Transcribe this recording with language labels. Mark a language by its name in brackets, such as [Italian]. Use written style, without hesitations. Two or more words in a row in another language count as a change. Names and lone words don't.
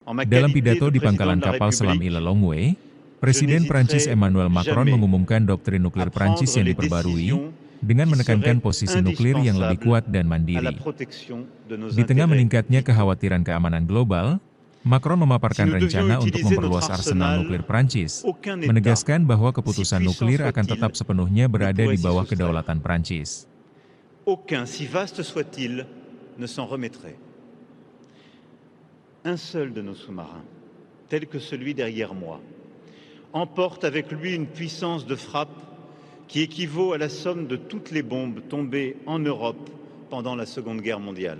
[Indonesian] Dalam pidato di pangkalan kapal selam Lilongwe, Presiden Prancis Emmanuel Macron mengumumkan doktrin nuklir Prancis yang diperbarui, dengan menekankan posisi nuklir yang lebih kuat dan mandiri. Di tengah meningkatnya kekhawatiran keamanan global, Macron memaparkan rencana untuk memperluas arsenal nuklir Prancis, menegaskan bahwa keputusan nuklir akan tetap sepenuhnya berada di bawah kedaulatan Prancis. [French] Aucun, si vaste soit-il, ne s'en remettrait. Un seul de nos sous-marins, tel que celui derrière moi, emporte avec lui une puissance de frappe qui équivaut à la somme de toutes les bombes tombées en Europe pendant la Seconde Guerre mondiale.